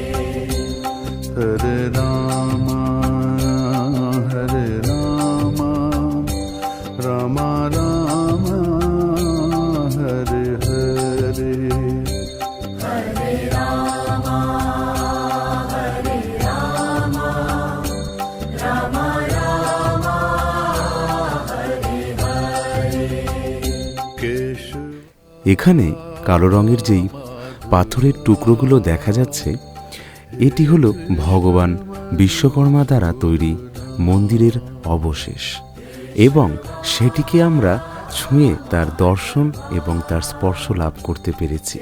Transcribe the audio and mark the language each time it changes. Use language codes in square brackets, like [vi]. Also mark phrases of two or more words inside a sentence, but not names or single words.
[sa] हरे राम, राम राम, हरे हरे. हरे राम, राम राम, हरे हरे. Keshav. [bn] এখানে কালো রঙের যেই পাথরের টুকরোগুলো দেখা যাচ্ছে, এটি হলো ভগবান বিশ্বকর্মা দ্বারা তৈরি মন্দিরের অবশেষ, এবং সেটিকে আমরা ছুঁয়ে তার দর্শন এবং তার স্পর্শ লাভ করতে পেরেছি।